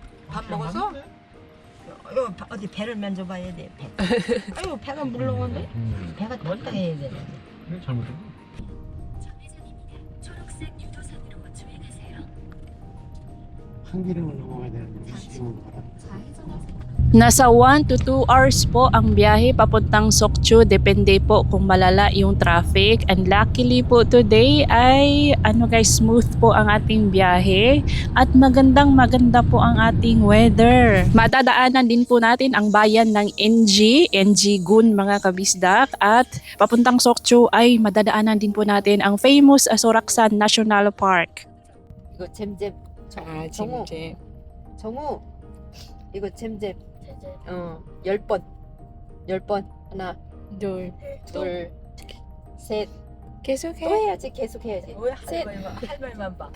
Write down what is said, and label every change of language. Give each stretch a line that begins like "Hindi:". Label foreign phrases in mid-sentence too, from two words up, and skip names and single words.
Korean: 밥 먹었어? 이거 어디 배를 만져봐야 돼. 배. 아유 배가 물렁한데? 배가 덜떡해야 돼. 잘못된 거. 한기름을 넘어가야 되는데 시중으로 가라.
Filipino: Nasa
English: 1 to 2 hours
Filipino: po ang biyahe papuntang Sokcho. Depende po kung malala yung traffic.
English: And luckily
Filipino: po today ay smooth po ang ating biyahe. At maganda po ang ating weather. Madadaanan din po natin ang bayan ng NG-gun mga kabisdak. At papuntang Sokcho ay madadaanan din po natin ang famous Soraksan National Park.
Korean: 이거 잼잼. 정우. 정우. 이거 잼잼. 10번. 10번. 하나, 둘, 셋. 계속해. 또 해야지. 계속 해야지. 셋. 할 말만 봐.